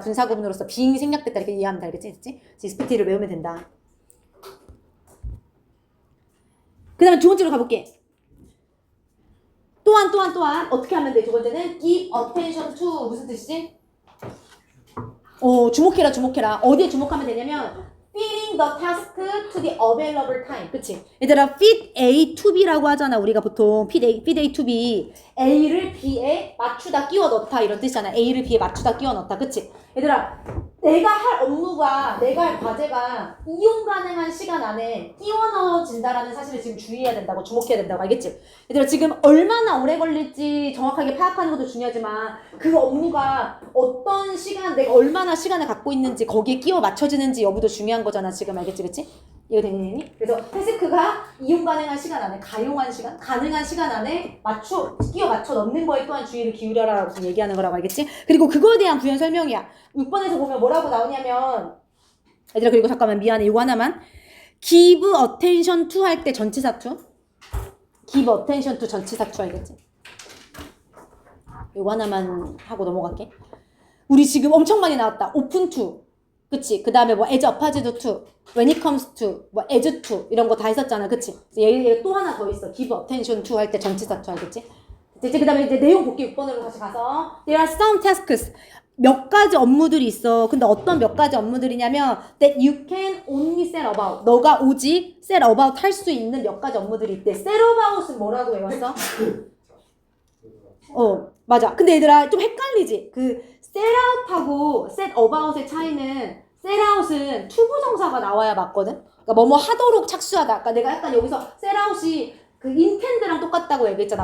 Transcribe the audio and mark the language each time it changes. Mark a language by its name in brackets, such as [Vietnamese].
[Korean] 분사구문으로서 being 생략됐다 이렇게 이해하면 돼. 알겠지? expected를 외우면 된다. 그 다음에 두 번째로 가볼게. 또한 어떻게 하면 돼? 두 번째는 give attention to 무슨 뜻이지? 주목해라. 어디에 주목하면 되냐면 [English] fitting the task to the available time. 그치? 얘들아 fit A to B라고 하잖아. 우리가 보통 fit A to B. [Korean] A를 B에 맞추다 끼워 넣다 이런 뜻이잖아. A를 B에 맞추다 끼워 넣다. 그치? 얘들아 내가 할 업무가 내가 할 과제가 이용 가능한 시간 안에 끼워 넣어진다라는 사실을 지금 주의해야 된다고. 주목해야 된다고. 알겠지? 얘들아 지금 얼마나 오래 걸릴지 정확하게 파악하는 것도 중요하지만 그 업무가 어떤 시간 내가 얼마나 시간을 갖고 있는지 거기에 끼워 맞춰지는지 여부도 중요한 거잖아. 지금 알겠지? 그치? 이거 되니? 그래서 태스크가 이용 가능한 시간 안에 가능한 시간 안에 끼워 맞춰 넣는 거에 또한 주의를 기울여라라고 지금 얘기하는 거라고. 알겠지? 그리고 그거에 대한 부연 설명이야. 6번에서 보면 뭐라고 나오냐면 얘들아 그리고 잠깐만 미안해. 이거 하나만. [English] give attention to 할 때 전치사 to. give attention to 전치사 to 알겠지? [Korean] 이거 하나만 하고 넘어갈게. 우리 지금 엄청 많이 나왔다. [English] open to. 그치? [Korean] 그 다음에 뭐 [English] as opposed to, when it comes to, 뭐 as to 이런 거 다 했었잖아. [Korean] 그치? 얘 또 하나 더 있어. give attention to 할 때 전치사 to 알겠지? 그 다음에 이제 내용 볼게. 6번으로 다시 가서 [English] there are some tasks. [Korean] 몇 가지 업무들이 있어. 근데 어떤 몇 가지 업무들이냐면 [English] that you can only set about. [Korean] 너가 오직 set about 할 수 있는 몇 가지 업무들이 있대. set about은 뭐라고 외웠어? 맞아. 근데 얘들아 좀 헷갈리지? 그 set out하고 set about의 차이는 set out은 투부정사가 나와야 맞거든? 그러니까 뭐뭐 하도록 착수하다. 그러니까 내가 약간 여기서 set out이 그 intend랑 똑같다고 얘기했잖아.